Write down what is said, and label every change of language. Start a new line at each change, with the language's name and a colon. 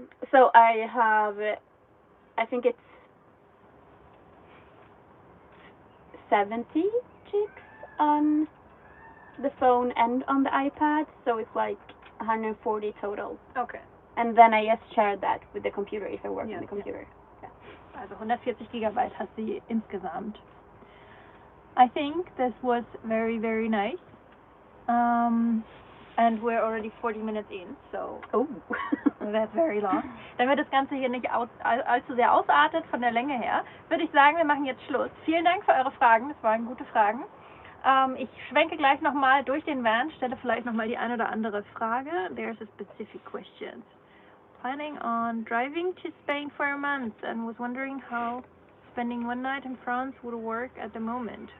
English: So I have, I think it's 70 gigs on the phone and on the iPad, so it's like 140 total. Okay. And then I just share that with the computer if I work on the computer. Yeah.
German: Also 140 Gigabyte hat sie insgesamt.
English: I think this was very, very nice. And we're already 40 minutes in, so that's very long.
German: Damit das Ganze hier nicht allzu sehr ausartet von der Länge her, würde ich sagen, wir machen jetzt Schluss. Vielen Dank für eure Fragen, das waren gute Fragen. Ich schwenke gleich nochmal durch den Van, stelle vielleicht nochmal die eine oder andere Frage.
English: There's a specific question. Planning on driving to Spain for a month and was wondering how spending one night in France would work at the moment.